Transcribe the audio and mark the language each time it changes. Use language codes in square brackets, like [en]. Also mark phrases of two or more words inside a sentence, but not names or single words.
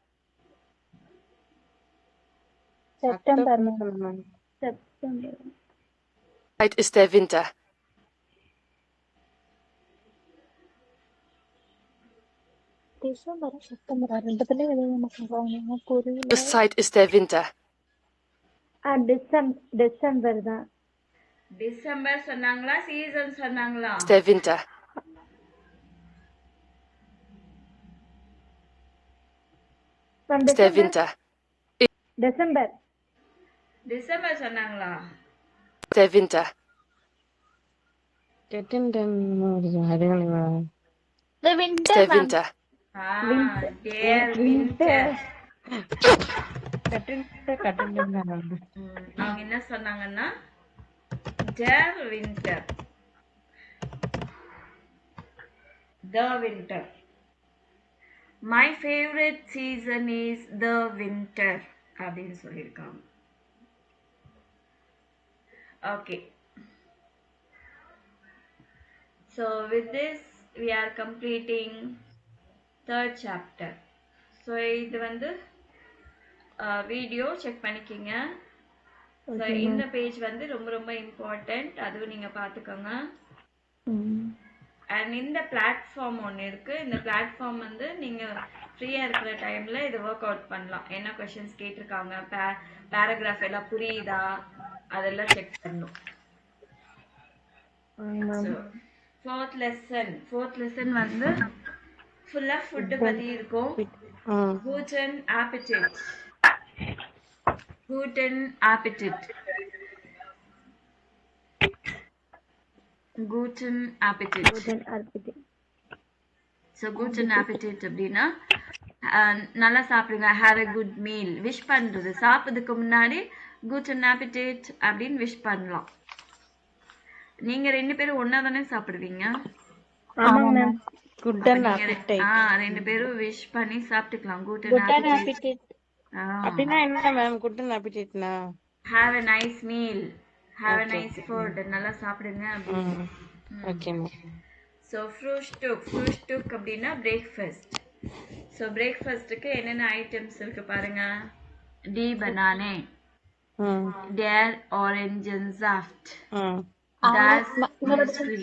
[en] September, ma'am. September. [de] Zeit ist der Winter. Jahreszeit ist der Winter. [ta] December தான். டிசம்பர் சொன்னாங்களா சீசன் சொன்னாங்களா? [de] Ist der Winter. [en] From [de] Ist der [en] December? [de] Winter. [en] December. [ta] டிசம்பர் சொன்னாங்களா? [de] Ist der Winter. [en] The winter. [de] Ist der Winter. Der winter. [ta] அவங்க என்ன சொன்னாங்கன்னா [de] der winter. [en] The winter. My favorite season is the winter [ta] அப்படின்னு சொல்லியிருக்காங்க. [en] Okay. So with this we are completing third chapter. [ta] So இது வந்து வீடியோ செக் பண்ணிக்கிங்க. ஸோ இந்த பேஜ் வந்து ரொம்ப ரொம்ப இம்பார்ட்டண்ட், அதுவும் நீங்கள் பார்த்துக்கோங்க. அண்ட் இந்த பிளாட்ஃபார்ம் ஒன்று இருக்குது. இந்த பிளாட்ஃபார்ம் வந்து நீங்கள் ஃப்ரீயாக இருக்கிற டைமில் இது [en] work out [ta] பண்ணலாம். என்ன கொஷின்ஸ் கேட்டிருக்காங்க, பேராகிராஃப் எல்லாம் புரியுதா, அதெல்லாம் செக் பண்ணணும். [en] fourth lesson [ta] வந்து ஃபுல்லாக ஃபுட்டு பற்றி இருக்கும். [de] Guten Appetit. Guten Appetit. guten appetit. Guten Appetit. [ta] ஸோ [de] guten appetit [ta] அப்படின்னா நல்லா சாப்பிடுங்க, [en] have a good meal. [ta] விஷ் பண்ணுறது சாப்பிட்றதுக்கு முன்னாடி [de] guten appetit [ta] அப்படின்னு விஷ் பண்ணலாம். நீங்கள் 2 பேரும் ஒன்றா தானே சாப்பிடுவீங்க? ஆமாங்க மேம். [en] Good [ta] அப்ப [en] and [ta] நீங்க [en] appetite. [ta] 2 பேரும் விஷ் பண்ணி சாப்பிட்டுக்கலாம். [de] guten [en] Good and [de] appetit. [en] appetite. [ta] அப்படின்னா என்ன மேம் [en] good and appetite-னா? have a nice meal, have a Okay, நைஸ் okay. ஃபுட், [ta] நல்லா சாப்பிடுங்க அப்படின்னு. [en] Okay மேம். [ta] ஸோ ஃப்ரூஸ்டுக் அப்படின்னா பிரேக்ஃபாஸ்ட். ஸோ பிரேக்ஃபாஸ்ட்டுக்கு என்னென்ன ஐட்டம்ஸ் இருக்கு பாருங்க. [de] die Banane, der Orangensaft, das Müsli.